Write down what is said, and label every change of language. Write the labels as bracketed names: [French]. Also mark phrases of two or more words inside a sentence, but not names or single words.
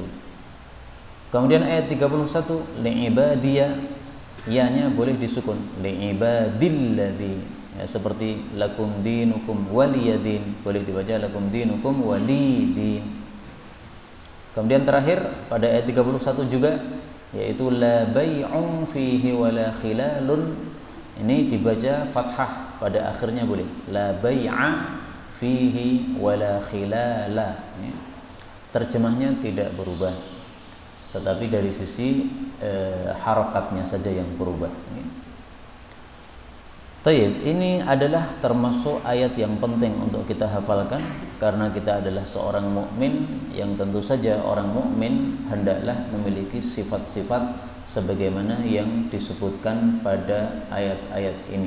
[Indonesian] Kemudian ayat 31 li'ibadiya, ya-nya boleh disukun, li'ibadilladzi, ya, seperti [Arabic] لكم دينكم ولي دين, [Indonesian] boleh dibaca [Arabic] لكم دينكم ولدين. [Indonesian] Kemudian terakhir pada ayat 31 juga, yaitu [Arabic] لا بيع فيه ولا خلال, [Indonesian] ini dibaca fathah pada akhirnya boleh, [Arabic] لا بيع فيه ولا خلال. [Indonesian] Terjemahnya tidak berubah, tetapi dari sisi harakatnya saja yang berubah. Tayyib, ini adalah termasuk ayat yang penting untuk kita hafalkan, karena kita adalah seorang mukmin yang tentu saja orang mukmin hendaklah memiliki sifat-sifat sebagaimana yang disebutkan pada ayat-ayat ini.